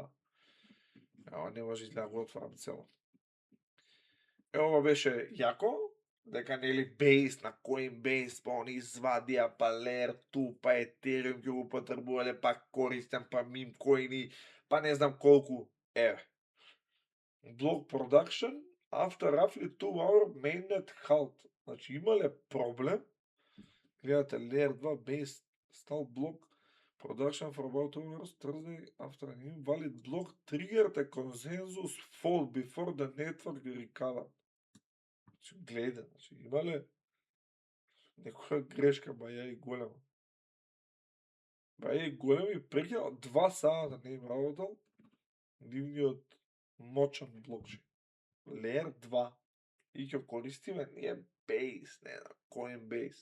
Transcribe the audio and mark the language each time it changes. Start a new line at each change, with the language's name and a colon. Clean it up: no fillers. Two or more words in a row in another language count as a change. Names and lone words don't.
Macedonian: Ева не може да го отворам цело. Ова беше јако, дека нели Base на Coinbase, па они извадија, па Layer 2, па Ethereum ќе го потребувале, па користен, па
English: meme coin,
Macedonian: па не знам колку. Еве.
English: Block production after roughly 2-hour mainnet halt.
Macedonian: Значи имале проблем. Гледате,
English: Layer 2 Base stall block production for about 2 hours Thursday after an invalid block triggered a consensus fall before the network recovered.
Macedonian: Значи гледа, значи имале некоја грешка, баја и голема. Баја и голема и прекинал 2 сата не им работал нивниот мочан блокчейн. Layer 2. И ќе користиме ние Base, не знам, Coinbase.